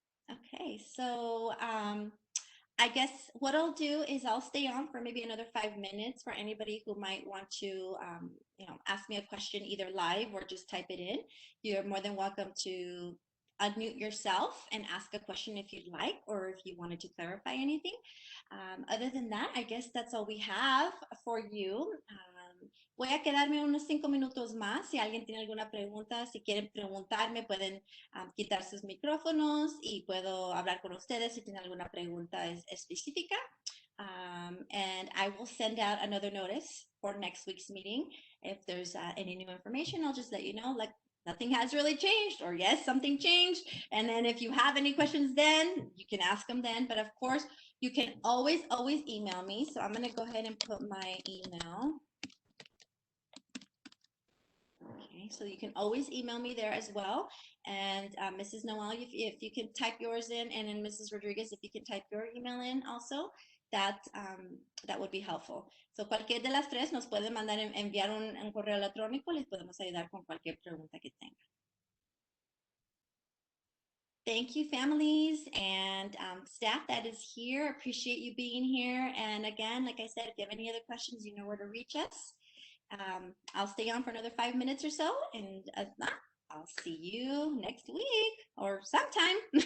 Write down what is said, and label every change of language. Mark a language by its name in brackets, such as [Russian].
[English] Okay, so I guess what I'll do is I'll stay on for maybe another 5 minutes for anybody who might want to, ask me a question either live or just type it in. You're more than welcome to unmute yourself and ask a question if you'd like, or if you wanted to clarify anything. Other than that, I guess that's all we have for you. [Spanish] Voy a quedarme unos 5 minutos más. Si alguien tiene alguna pregunta, si quieren preguntarme, pueden quitar sus micrófonos y puedo hablar con ustedes si tienen alguna pregunta específica. [English] And I will send out another notice for next week's meeting. If there's any new information, I'll just let you know, like nothing has really changed, or yes, something changed. And then if you have any questions then, you can ask them then. But of course, you can always email me. So I'm going to go ahead and put my email. Okay, so you can always email me there as well. And Mrs. Noel, if you can type yours in, and then Mrs. Rodriguez, if you can type your email in also, that would be helpful. [Spanish] So cualquier de las tres nos pueden mandar, enviar un correo electrónico, les podemos ayudar con cualquier pregunta que tengan. [English] Thank you, families and staff that is here. Appreciate you being here. And again, like I said, if you have any other questions, you know where to reach us. I'll stay on for another 5 minutes or so, and I'll see you next week or sometime.